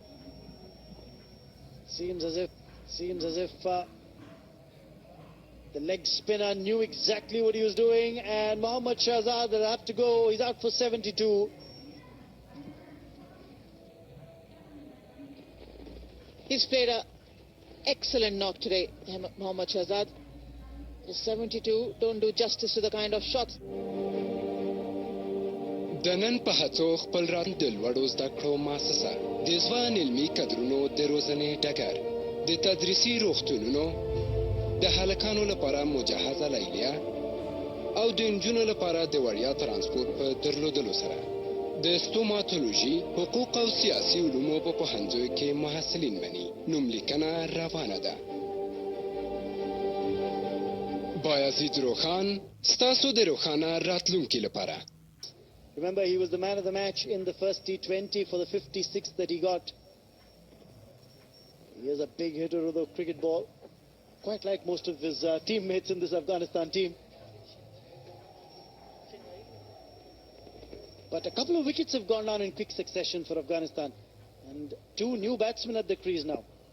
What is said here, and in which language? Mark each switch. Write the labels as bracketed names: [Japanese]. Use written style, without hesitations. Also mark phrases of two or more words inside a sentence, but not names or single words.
[English] Seems as if the leg spinner knew exactly what he was doing, and Mohammad Shahzad will have to go. He's out for 72. He's played an excellent knock today, Mohammad Shahzad. The 72 don't do justice to the kind of shots. [Pashto] د نن په هڅو خپل راتلونکی د لوړو زده کړو مؤسسه د ځوان علمي کدرونو د روزنې ډګر د تدریسي روغتونونو د هلکانو لپاره مجهزه لیلیه او د نجونو لپاره د وړیا ترانسپورت په درلودلو سره د ستوماتولوژي حقوق او سیاسي علومو په پوهنځیو کې محصلین مني نوملیکنه روانه ده. بایزید روخان ستاسو د روخانه راتلونکي لپاره. [English] Remember, he was the man of the match in the first T20 for the 56th that he got. He is a big hitter of the cricket ball, quite like most of his teammates in this Afghanistan team. But a couple of wickets have gone down in quick succession for Afghanistan, and two new batsmen at the crease now.